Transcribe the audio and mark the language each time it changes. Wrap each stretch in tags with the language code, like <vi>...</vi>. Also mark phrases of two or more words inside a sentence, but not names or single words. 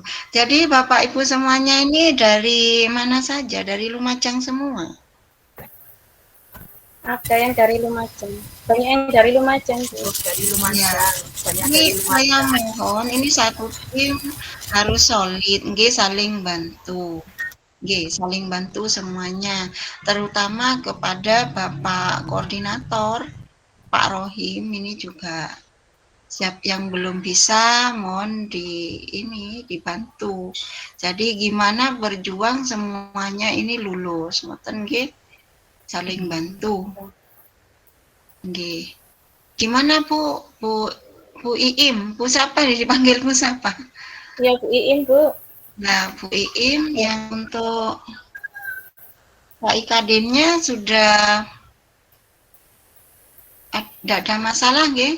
<id>Jadi Bapak Ibu semuanya ini dari mana saja? Dari Lumajang semua? Ada yang dari Lumajang. Banyak yang dari Lumajang. Dari Lumajang. Ya. Ini saya mohon, ini satu tim harus solid, nggih, saling bantu. Nggih, saling bantu semuanya. Terutama kepada Bapak Koordinator, Pak Rohim, ini juga siap yang belum bisa mohon dibantu. Jadi gimana berjuang semuanya ini lulus,</id> <jv>ngoten nggih.</jv> <id>Saling bantu. Nggih. Gimana Bu? Bu Iim, Bu siapa dipanggil Bu siapa? Ya Bu Iin, Bu. Nah, Bu Iim yang untuk IKD-nya sudah tidak ada masalah, nggih?</id>